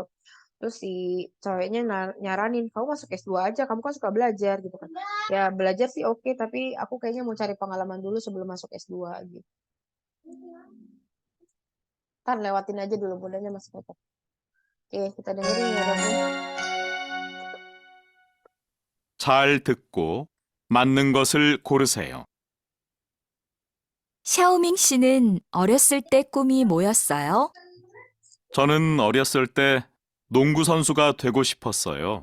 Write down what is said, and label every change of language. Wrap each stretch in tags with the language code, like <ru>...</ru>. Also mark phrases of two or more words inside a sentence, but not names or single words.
<id>Terus si ceweknya nyaranin, kamu masuk S2 aja, kamu kan suka belajar gitu kan. Ya belajar sih oke, tapi aku kayaknya mau cari pengalaman dulu sebelum masuk S2 gitu. Kan lewatin aja dulu budanya masih tetap. Oke, kita dengerin ya Rabun.</id> <ko>잘 듣고 맞는 것을 고르세요. 샤오밍 씨는 어렸을 때 꿈이 뭐였어요? 저는 어렸을 때 농구 선수가 되고 싶었어요.</ko>